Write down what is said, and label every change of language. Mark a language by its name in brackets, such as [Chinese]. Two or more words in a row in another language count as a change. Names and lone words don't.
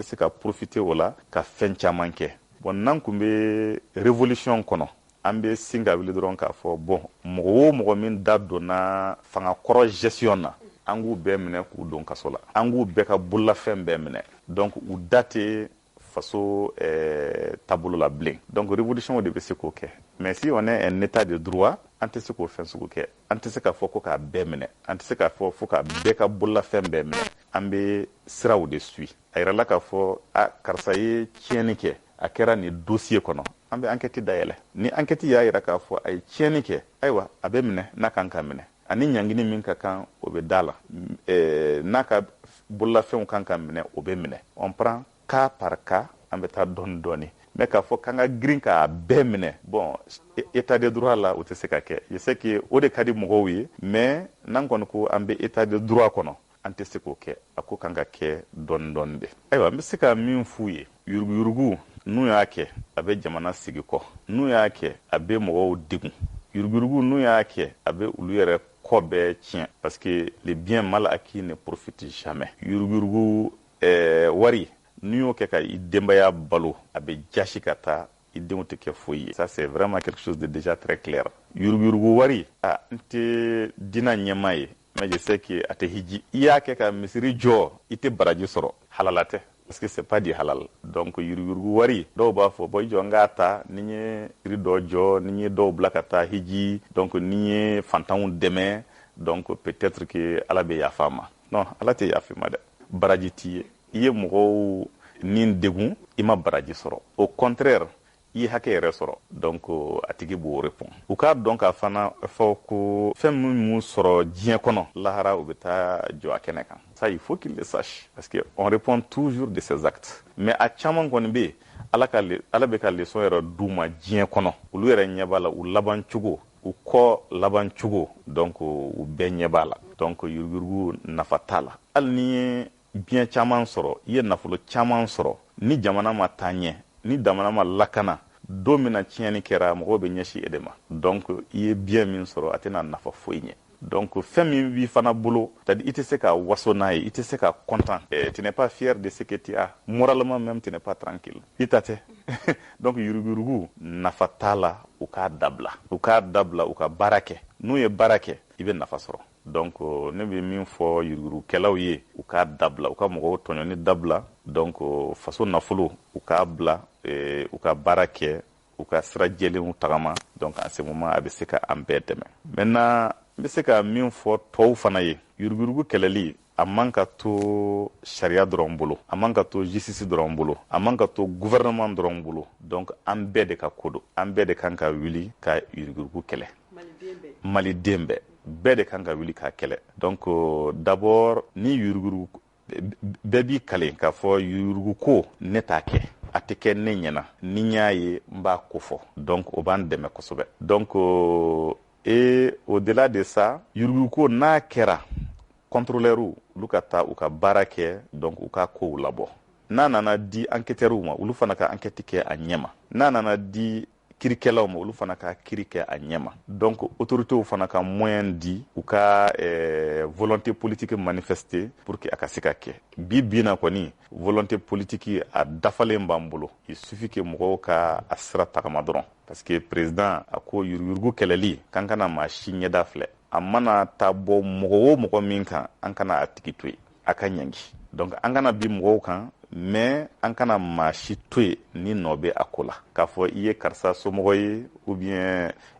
[Bambara] se ka profiter o la ka fɛn caman kɛ bon n'an kun bɛ révolution kɔnɔ an bɛ sin ka wuli dɔrɔn k'a fɔ bon mɔgɔ o mɔgɔ min da donna fanga kɔrɔ gestion na an k'u bɛɛ minɛ k'u don kaso la an k'u bɛɛ ka bololafɛn bɛɛ minɛ donc u da tɛ faso taabolo la bilen donc révolution de bɛ se k'o kɛ mais [French] si on est un état de droit [Bambara] an tɛ se k'o fɛn sugu kɛ an tɛ se k'a fɔ ko k'a bɛɛ minɛ an tɛ se k'a fɔ fo k'a bɛɛ ka bololafɛn bɛɛ minɛ an bɛ siraw de suit a yirala k'a fɔ karisa ye tiɲɛni kɛ a kɛra nin dossier kɔnɔ an bɛ enquête dayɛlɛ ni enquête y'a yira k'a fɔ a ye tiɲɛni kɛ ayiwa a bɛ minɛ n'a kan ka minɛ ani ɲangini min ka kan o bɛ da la n'a ka bololafɛnw kan ka minɛ o bɛ minɛ [French] on prend cas par cas [Bambara] an bɛ taa dɔɔni mais k'a fɔ k'an ka girin k'a bɛɛ minɛ bon [French] état de droit [Bambara] la o tɛ se ka kɛ [French] je sais que [Bambara] o de ka di mɔgɔw ye mais n'an kɔni ko an bɛ [French] état de droit [Bambara] kɔnɔ an tɛ se k'o kɛ a ko kan ka kɛ dɔɔni de ayiwa an bɛ se ka min f'u ye yuruguyurugu n'u y'a kɛ a bɛ jamana sigi kɔ n'u y'a kɛ a bɛ mɔgɔw degun yuruguyurugu n'u y'a kɛ a bɛ olu yɛrɛ kɔ bɛɛ tiɲɛ [French] parce que le bien mal acquis ne profite jamais [Bambara] yuruguyurugu wari n'i y'o kɛ ka i denbaya balo a bɛ jasi ka taa i denw tɛ kɛ foyi ye [French] ça c'est vraiment quelque chose de déjà très clair [Bambara] yuruguyurugu wari n tɛ diinɛ ɲɛmaa ye [French] mais je sais que [Bambara] a tɛ hiji i y'a kɛ ka misiri jɔ i tɛ baraji sɔrɔ halala tɛ [French] parce que c'est pas du halal [Bambara] donc yuruguyurugu wari dɔw b'a fɔ bon i jɔ n k'a ta ni n ye yiri dɔ jɔ ni n ye dɔw bila ka taa hiji donc ni n ye fantanw dɛmɛ donc [French] peut-être que [Bambara] ala bɛ yafa ma non ala tɛ yafa ma dɛ baraji t'i ye i ye mɔgɔw ni degun i ma baraji sɔrɔ [French] au contraire [Bambara] i ye hakɛ yɛrɛ sɔrɔ donc a tigi b'o répond u k'a dɔn k'a fana fɔ ko fɛn minnu sɔrɔ diɲɛ kɔnɔ lahara u bɛ taa jɔ a kɛnɛ kan [French] ça il faut qu'il le sache parce que on répond toujours de ses actes mais [Bambara] a caman kɔni bɛ yen ala bɛ ka leçon yɛrɛ d'u ma diɲɛ kɔnɔ olu yɛrɛ ɲɛ b'a la u laban cogo u kɔ laban cogo donc u bɛɛ ɲɛ b'a la donc yuruguyurugu nafa t'a la hali ni ye biɲɛ caman sɔrɔ i ye nafolo caman sɔrɔ ni jamana ma taa ɲɛ ni jamana ma lakana don min na tiɲɛni kɛra mɔgɔw bɛ ɲɛsin e de ma donc i ye biɲɛ min sɔrɔ a tɛna nafa foyi ɲɛ donc fɛn min b'i fana bolo c'est-à-dire i tɛ se ka waso n'a ye i tɛ se ka [French] content tu n'es pas fier de ce que tu as moralement même tu n'es pas tranquille [Bambara] i ta tɛ donc yuruguyurugu nafa t'a la u k'a dabila u ka baara kɛ n'u ye baara kɛ i bɛ nafa sɔrɔ donc ne bɛ min fɔ yuruguyurugukɛlaw ye u k'a dabila u ka mɔgɔw tɔɲɔni dabila donc faso nafolo u k'a bila u ka baara kɛ u ka sira jɛlenw tagama donc [French] en ce moment [Bambara] a bɛ se ka an bɛɛ dɛmɛ maintenant n bɛ se ka min fɔ tɔw fana ye yuruguyurugu kɛlɛli a man ka to sariya dɔrɔn bolo a man ka to justice dɔrɔn bolo a man ka to gouvernement dɔrɔn bolo donc an bɛɛ de ka ko don an bɛɛ de kan ka wuli ka yuruguyurugu kɛlɛ maliden bɛɛ de kan ka wuli k'a kɛlɛ donc d'abord ni yuruguyurugu bɛɛ b'i kale k'a fɔ yuruguyurugu ko ne t'a kɛ a tɛ kɛ ne ɲɛna ni n y'a ye n b'a ko fɔ donc o b'an dɛmɛ kosɛbɛ donc [French] et au-delà de ça [Bambara] yuruguko n'a kɛra contrôleur olu ka taa u ka baara kɛ donc u ka kow labɔ n'a nana di enquêteurs ma olu fana ka enquête kɛ a ɲɛma n'a nana di kirikɛlaw ma olu fana ka kiri kɛ a ɲɛma donc autorités fana ka moyen di u ka [French] volonté politique manifester pour que [Bambara] a ka se ka kɛ bi na kɔni [French] volonté politique [Bambara] a dafalen b'an bolo [French] il suffit que [Bambara] mɔgɔw ka a sira tagama dɔrɔn parce que président a ko yurugu kɛlɛli kan kana maa si ɲɛda filɛ a mana taa bɔ mɔgɔ o mɔgɔ min kan an kana a tigi to yen a ka ɲangi donc an kana bi mɔgɔw kan mais an kana maa si to yen ni nɔ bɛ a ko la k'a fɔ i ye karisa somɔgɔ ye [French] ou bien